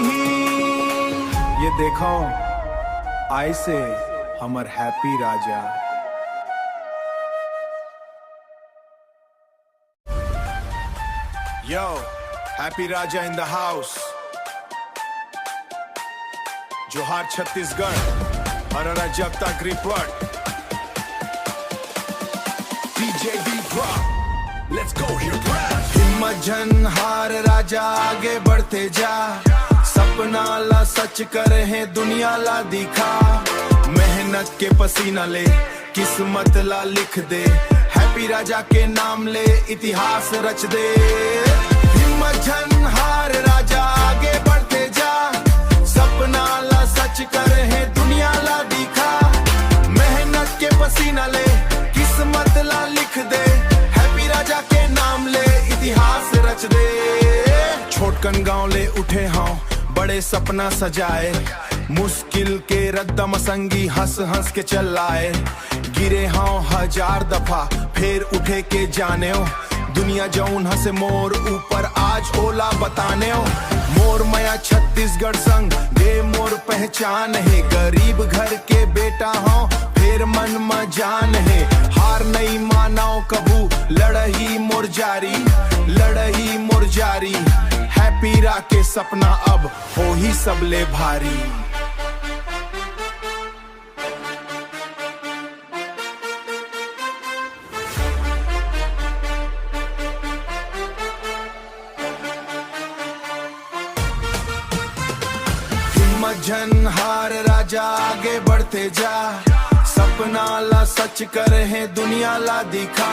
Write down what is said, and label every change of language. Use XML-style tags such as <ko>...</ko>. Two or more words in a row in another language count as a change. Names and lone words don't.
<hne>ये देखो आई से हमर हैप्पी राजा।</hne> <en>Yo, Happy Raja in the house.</en> <hne>जोहार छत्तीसगढ़, हरारा जब तक रिपोर्ट।</hne> <en>DJ D drop, let's go here, bruh.</en> <hne>हिम्मत जन हार राजा आगे बढ़ते जा, सपना ला सच करे है दुनिया ला दिखा। मेहनत के पसीना ले किस्मत ला लिख दे, हैप्पी राजा के नाम ले इतिहास रच दे। हिम्मत जन हार राजा आगे बढ़ते जा, सपना ला सच करे है दुनिया ला दिखा। मेहनत के पसीना ले किस्मत ला लिख दे, हैप्पी राजा के नाम ले इतिहास रच दे। छोटकन गांव ले उठे हाँ बड़े सपना सजाए, मुश्किल के रद्दम संगी हंस हंस के चलाए। गिरे हाँ 1000 दफा फिर उठे के जाने हो, दुनिया जौन हंसे मोर ऊपर आज ओला बताने हो। मोर मया छत्तीसगढ़ संग दे मोर पहचान है, गरीब घर के बेटा हो फिर मन में जान है। हार नहीं मानाओ कबू लड़ही मोर जारी, लड़ही मोर जारी। हैप्पी रा के सपना अब हो ही सबले भारी। हिम्मत जन हार राजा आगे बढ़ते जा, सपना ला सच करे है दुनिया ला दिखा।</hne>